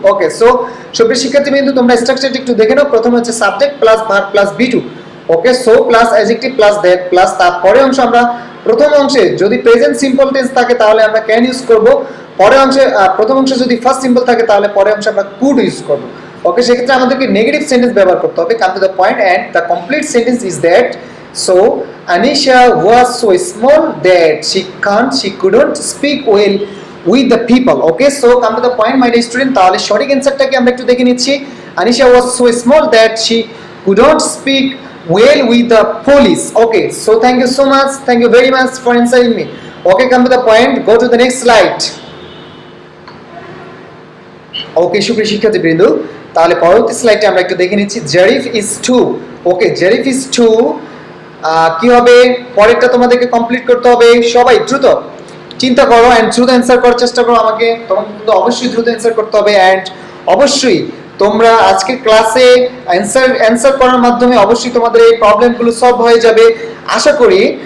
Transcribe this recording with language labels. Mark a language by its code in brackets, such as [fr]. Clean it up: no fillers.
[bn] ওকে, so সুপ্রিয় শিক্ষার্থীবৃন্দ, তোমরা স্ট্রাকচারটা একটু দেখে নাও। প্রথমে হচ্ছে subject plus verb plus B2. Okay, so plus adjective plus that plus তারপরে অংশ আমরা প্রথম অংশে যদি প্রেজেন্ট সিম্পল টেন্স থাকে তাহলে আমরা ক্যান ইউজ করব। পরের অংশে প্রথম অংশে যদি ফার্স্ট সিম্পল থাকে তাহলে পরের অংশে আমরা কুড ইউজ করব। ওকে, সেক্ষেত্রে আমাদেরকে নেগেটিভ সেন্টেন্স ব্যবহার করতে হবে। [en] Come to the point and the complete sentence is that so Anisha was so small that she couldn't speak well with the people. Okay, so come to the point my dear student, [bn] তাহলে সঠিক অ্যানসারটাকে আমরা একটু দেখে নিচ্ছি। [en] Anisha was so small that she couldn't speak well with the police. Okay, so thank you so much, thank you very much for answering me. Okay, come to the point, go to the next slide. [bn] Okay, সুপ্রিয় শিক্ষার্থীবৃন্দ, তাহলে পরবর্তী স্লাইডে আমরা একটু দেখে নিচ্ছি Zarif is two. Okay, Zarif is two কি হবে পরেরটা তোমাদেরকে কমপ্লিট করতে হবে। সবাই দ্রুত চিন্তা করো এন্ড দ্রুত অ্যান্সার করার চেষ্টা করো। আমাকে তোমাকে কিন্তু অবশ্যই দ্রুত অ্যান্সার করতে হবে এন্ড অবশ্যই তোমরা আজকের ক্লাসে অ্যান্সার করার মাধ্যমে অবশ্যই তোমাদের এই প্রবলেমগুলো সলভ হয়ে যাবে আশা করি।